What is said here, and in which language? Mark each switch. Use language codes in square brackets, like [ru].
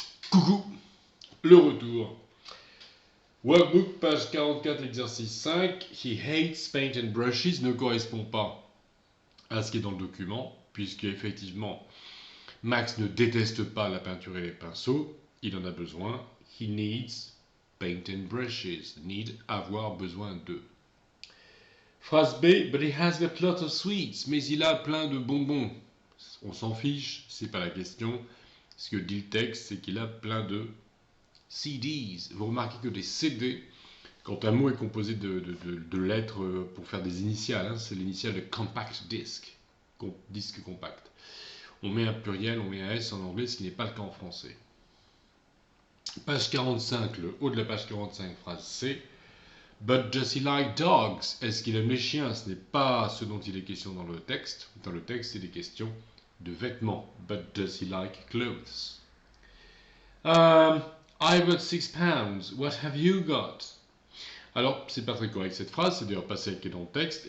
[fr] Coucou, le retour. Workbook, page 44, exercice 5. [en] He hates paint and brushes [fr] ne correspond pas à ce qui est dans le document, puisque effectivement, Max ne déteste pas la peinture et les pinceaux, il en a besoin. [en] He needs paint and brushes. Need, [fr] avoir besoin de. [en] Phrase B, but he has got lots of sweets. [fr] Mais il a plein de bonbons. On s'en fiche, c'est pas la question. Ce que dit le texte, c'est qu'il a plein de CDs. Vous remarquez que des CD, quand un mot est composé de lettres pour faire des initiales, hein, c'est l'initiale de compact disc, disque compact. On met un pluriel, on met un S en anglais, ce qui n'est pas le cas en français. Page 45, le haut de la page 45, phrase C. [en] But does he like dogs? [fr] Est-ce qu'il aime les chiens? Ce n'est pas ce dont il est question dans le texte. Dans le texte, il est question de vêtements. [en] But does he like clothes? I've got 6 pounds. What have you got? [fr] Alors, c'est pas très correct cette phrase, c'est d'ailleurs pas celle qui est dans le texte.